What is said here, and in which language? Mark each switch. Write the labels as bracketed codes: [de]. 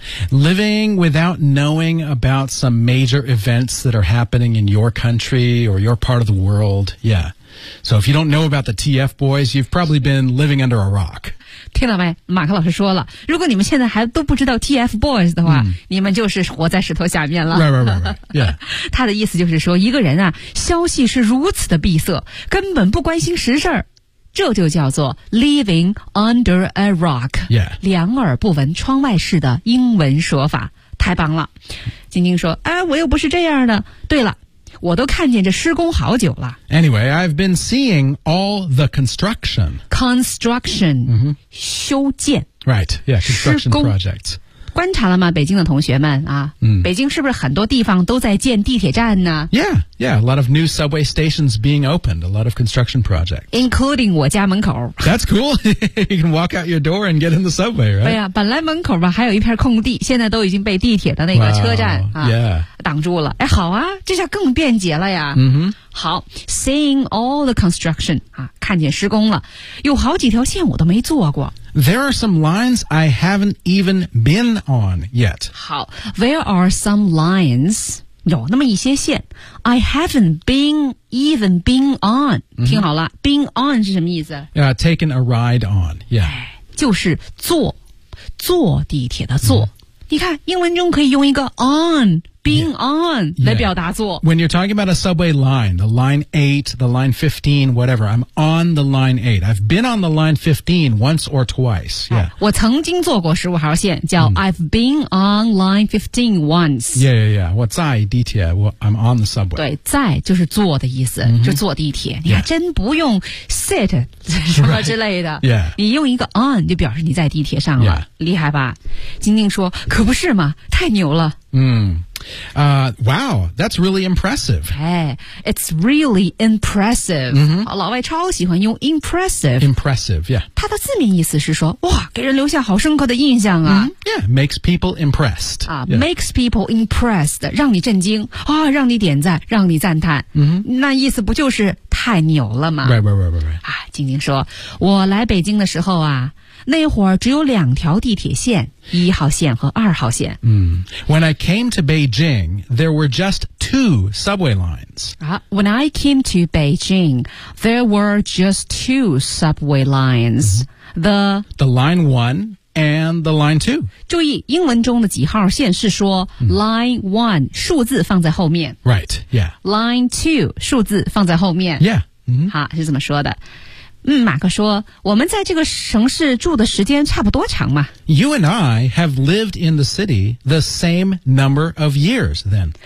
[en] Living without knowing about some major events that are happening in your country or your part of the world. Yeah. So if you don't know about the TF boys, you've probably been living under a rock. [zh] 听到没？马克老师说了，如果你们现在还都不知道 TF boys 的话，你们就是活在石头下面了。 [en] Right. Yeah. [zh] 他的意思就是说，一个人啊，消息是如此的闭塞，根本不关心实事儿。这就叫做 [en] living under a rock、 [zh] 两耳不闻窗外事的英文说法太棒了晶晶说哎，我又不是这样的对了我都看见这施工好久了 [en] Anyway, I've been seeing all the construction Construction、修建 Right, yeah, construction projects [zh] 观察了吗北京的同学们啊、北京是不是很多地方都在建地铁站呢 [en] Yeah, a lot of new subway stations being opened, a lot of construction projects. Including [zh] 我家门口。 [en] That's cool. You can walk out your door and get in the subway, right? [zh] 对呀、本来门口吧还有一片空地现在都已经被地铁的那个车站 挡住了。哎好啊这下更便捷了呀。好 , [en] seeing all the construction, [zh] 啊看见施工了。有好几条线我都没坐过。 [en] There are some lines I haven't even been on yet. 好 ,there are some lines... [zh] 有那么一些线 [en] I haven't been even been on [zh] 听好了 [en] been on [zh] 是什么意思 [en] taken a ride on、 [zh] 就是坐地铁的坐、你看英文中可以用一个 on being on 来表达做。 [en] When you're talking about a subway line, the line 8, the line 15, whatever, I'm on the line 8. I've been on the line 15 once or twice. Yeah. [zh] 我曾经坐过15号线叫 [en] I've been on line 15 once. Yeah, yeah, yeah. [zh] 我在地铁 [en] I'm on the subway. [zh] 对在就是坐的意思、mm-hmm. 就坐地铁。你还真不用 sit 什么之类的。 [en] Right. Yeah. [zh] 你用一个 on 就表示你在地铁上了。 [en] Yeah. [zh] 厉害吧。晶晶说可不是嘛太牛了。 [en] Wow, that's really impressive. Hey, it's really impressive.、 Mm-hmm. [zh] 老外超喜欢用 impressive. [en] Impressive, yeah. [zh] 它的字面意思是说哇给人留下好深刻的印象啊。Mm-hmm. [en] Yeah, makes people impressed.、 [zh] Yeah. [en] Makes people impressed, [zh] 让你震惊、啊、让你点赞让你赞叹。 Mm-hmm. 那意思不就是太牛了吗 [en] Right. [zh] 晶晶说我来北京的时候啊那会儿只有两条地铁线一号线和二号线。 [en] When I came to Beijing, there were just two subway lines.、 When I came to Beijing, there were just two subway lines.、 The line one and the line two. [zh] 注意英文中的几号线是说、line one, 数字放在后面。 [en] Right, yeah. [zh] Line two, 数字放在后面。 [en] Yeah.、 [zh] 好是这么说的。马克说我们在这个城市住的时间差不多长嘛 [en] You and I have lived in the city the same number of years then